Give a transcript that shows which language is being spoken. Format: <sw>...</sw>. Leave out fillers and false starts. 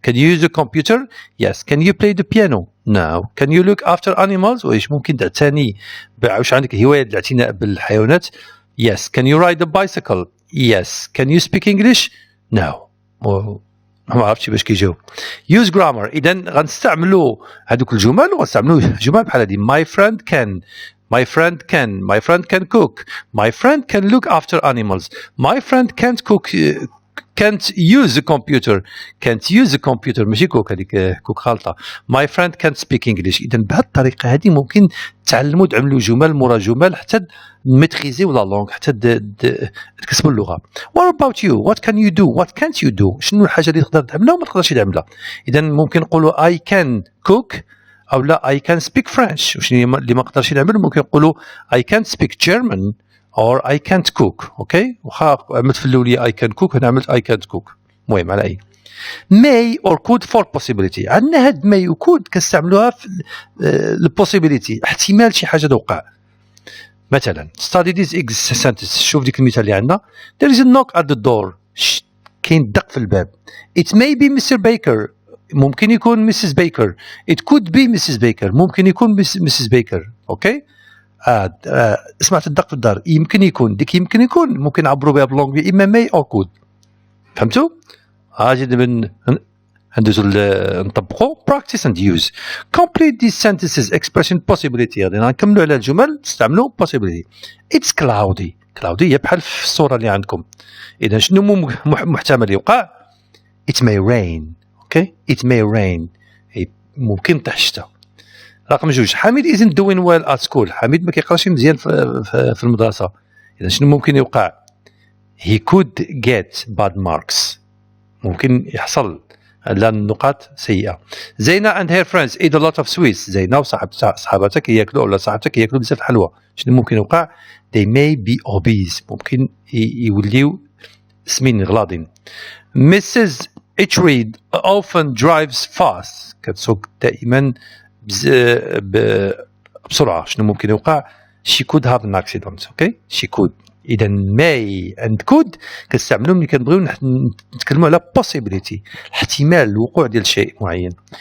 <en>Can you use a computer? Yes. Can you play the piano? No. Can you look after animals</en> <ar>واش ممكن تعتني واش عندك هواية الاعتناء بالحيوانات؟ Yes.</ar> <en>Can you ride a bicycle? Yes. Can you speak English? No.</en> <ar>ما عرفتش باش كيجاوب.</ar> <en>Use grammar.</en> <ar>إذا غنستعملوا هذوك الجمل وغنستعملوا جمل بحال هذه.</ar> <en>My friend can. My friend can. My friend can cook. My friend can look after animals. My friend can't cook. Can't use the computer. Can't use the computer.</en> <ar>ماشي كوك هذيك كوك خالطة.</ar> <en>My friend can't speak English.</en> <ar>إذا بهالطريقة هذه ممكن تعلموا تعملوا جمل مورا جمل حتى ميتريزيو لا لونغ حتى تكسبوا اللغة.</ar> <en>What about you? What can you do? What can't you do?</en> <ar>شنو الحاجة اللي تقدر تعملها وما تقدرش تعملها؟ إذا ممكن نقولوا</ar> <en>I can cook</en> <ar>أو لا</ar> <en>I can speak French.</en> <ar>وشنو اللي ما قدرش نعمل ممكن نقولوا</ar> <en>I can't speak German or I can't cook.</en> <ar>اوكي واخا عملت في الاوليه</ar> <en>I can cook</en> <ar>هنا عملت</ar> <en>I can't cook.</en> <ar>المهم على اي</ar> <en>may or could for possibility.</en> <ar>عندنا هاد may و could كنستعملوها في البوسيبيليتي احتمال شي حاجه توقع.</ar> <en>مثلا study this sentence.</en> <ar>شوف ديك المثال اللي عندنا</ar> <en>there is a knock at the door.</en> <ar>كاين دق في الباب.</ar> <en>it may be Mr. Baker.</en> <ar>ممكن يكون Mrs.</ar> <en>Baker. it could be Mrs. Baker.</en> <ar>ممكن يكون Mrs.</ar> <en>Baker.</en> <ar>اوكي سمعت الدق في الدار يمكن يكون ديك يمكن يكون ممكن نعبروا بها باللونغ اما ماي او كود. فهمتوا؟ اجي دابا ندوزو نطبقوا</ar> <en>practice and use. complete these sentences expression possibility.</en> <ar>غادي نكملوا على الجمل تستعملوا possibility.</ar> <en>it's cloudy.</en> <ar>cloudy هي بحال في الصوره اللي عندكم. اذا شنو محتمل يوقع؟</ar> <en>it may rain.</en> <ar>اوكي</ar> <en>it may rain</en> <ar>ممكن طيح الشتاء. رقم 2</ar> <en>حميد isn't doing well at school.</en> <ar>حميد ما كيقراش مزيان في المدرسة. إذا شنو ممكن يوقع؟</ar> <en>he could get bad marks.</en> <ar>ممكن يحصل لأن النقاط سيئة.</ar> <en>زينة and her friends eat a lot of sweets.</en> <ar>زينة وصحاباتك ياكلوا ولا صاحبتك ياكلوا بزاف الحلوى. شنو ممكن يوقع؟</ar> <en>they may be obese.</en> <ar>ممكن يوليو سمين غلاضين. Mrs.</ar> <en>Itchreed often drives fast.</en> <ar>كتسوق دائما بسرعة. شنو ممكن يوقع؟</ar> <en>She could have an accident. Okay? She could.</en> <ar>إذا</ar> <en>may and could</en> <ar>كنستعملهم ملي كنبغيو نتكلموا على possibility، احتمال الوقوع ديال شيء معين.</ar>